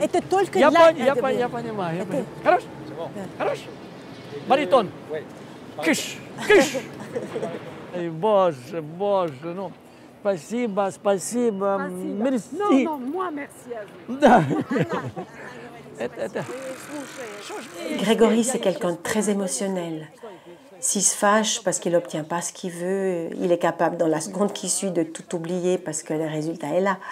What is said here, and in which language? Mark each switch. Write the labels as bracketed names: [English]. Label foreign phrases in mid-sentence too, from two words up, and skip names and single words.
[Russian] Это только я для... я понимаю. Хорош? Хорош? Баритон. Кыш, кыш. Ой, боже, боже, ну, спасибо, спасибо. Мерси. [French] Non, moi, merci à vous. [Russian] Да. [French] Grégory, c'est quelqu'un de très émotionnel. S'il se fâche parce qu'il n'obtient pas ce qu'il veut, il est capable dans la seconde qui suit de tout oublier parce que le résultat est là.